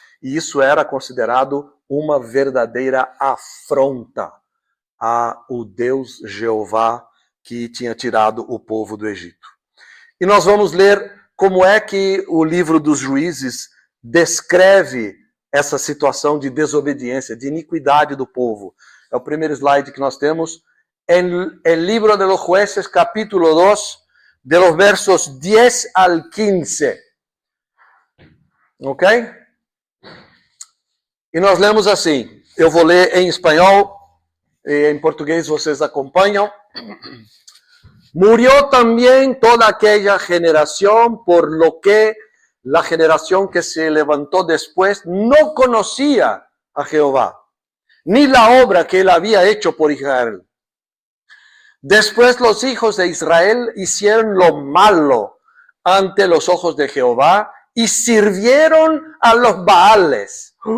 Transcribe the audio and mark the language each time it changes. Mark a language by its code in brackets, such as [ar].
[pt] E isso era considerado uma verdadeira afronta ao Deus Jeová que tinha tirado o povo do Egito. E nós vamos ler como é que o livro dos Juízes descreve essa situação de desobediência, de iniquidade do povo. É o primeiro slide que nós temos. [es] En el libro de los jueces, capítulo 2, de los versos 10 al 15. [pt] Ok? E nós lemos assim, eu vou ler em espanhol, e em português vocês acompanham. [es] Murió también toda aquella generación, por lo que la generación que se levantó después no conocía a Jehová, ni la obra que él había hecho por Israel. Después los hijos de Israel hicieron lo malo ante los ojos de Jehová y sirvieron a los Baales.